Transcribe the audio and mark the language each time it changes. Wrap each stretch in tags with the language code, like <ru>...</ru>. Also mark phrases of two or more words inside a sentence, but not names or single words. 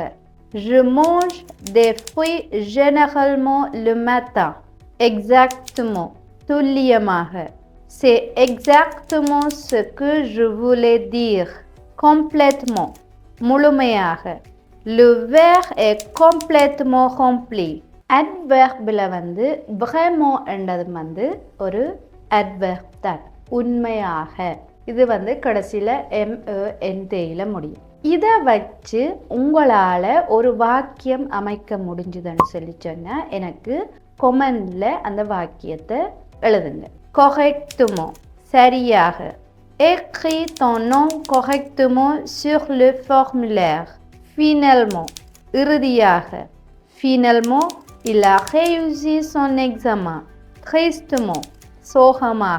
<fr>je mange des fruits généralement le matin. exactement, துல்லியமாக. C'est exactement ce que je voulais dire. Complètement, முழுமையாக. Le verre est complètement rempli.</fr> <ta>adverbல வந்து vraiment என்றது வந்து ஒரு adverb தான். உண்மையாக. இது வந்து கடைசியில் MENT முடியும். இதை வச்சு உங்களால் ஒரு வாக்கியம் அமைக்க முடிஞ்சுதுன்னு சொல்லி சொன்னால் எனக்கு கொமெண்டில் அந்த வாக்கியத்தை எழுதுங்க.</ta> <fr>correctement, சரியாக. écris ton nom correctement sur le formulaire. finalement, இறுதியாக. finalement, il a réussi son examen. tristement, சோகமாக.</fr>